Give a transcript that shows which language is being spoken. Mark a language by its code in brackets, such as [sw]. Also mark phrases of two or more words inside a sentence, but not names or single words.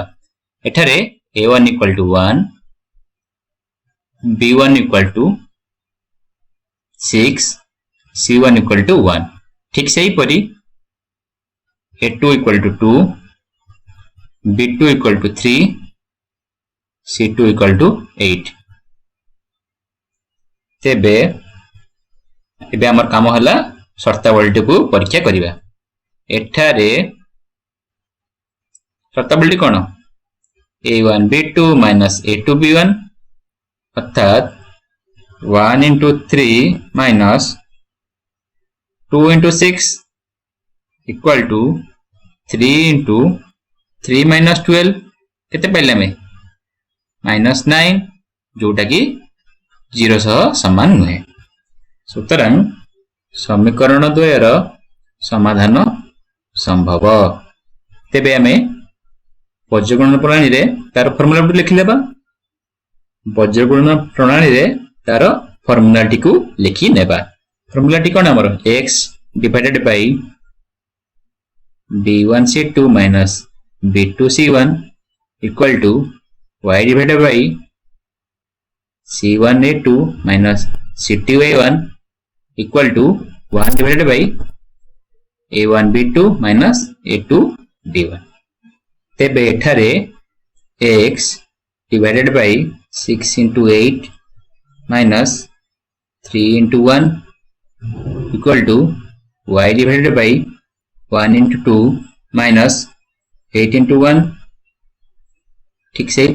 [or] ଏଠାରେ a1 = 1 b1 = 6 c1 = 1 ଠିକ୍ ସେହି ପରି a2 = 2 b2 = 3 c2 = 8। ତେବେ ଏବେ ଆମର କାମ ହେଲା ସର୍ତ୍ତାବଳୀ କୁ ପରୀକ୍ଷା କରିବା। ଏଠାରେ ସର୍ତ୍ତାବଳୀ କଣ a1 b2 - a2 b1 ଅର୍ଥାତ୍ 1 × 3 - 2 × 6 = 3 × 3 - 12 କେତେ ପାଇଲେ ଆମେ -9 ଯୋଉଟା କି 0 ସହ ସମାନ ନୁହେଁ। ସୁତରାଂ ସମୀକରଣ ଦ୍ୱୟର ସମାଧାନ ସମ୍ଭବ। ତେବେ ଆମେ ବଜ୍ରଗୁଣନ ପ୍ରଣାଳୀ ରେ ତା'ର ଫର୍ମୁଲା ଲେଖି ନେବା। ବଜ୍ରଗୁଣନ ପ୍ରଣାଳୀ ରେ ତା'ର ଫର୍ମୁଲା ଟି କୁ ଲେଖି ନେବା। फॉर्मूला टी कोन हमर x / b1c2 - b2c1 = y / c1a2 - c2a1 = 1 / a1b2 - a2b1। ତେବେ ଏଠାରେ x / 6 × 8 - 3 × 1 = y / 1 × 2 - 8 × 1 ଠିକ୍ ସେହି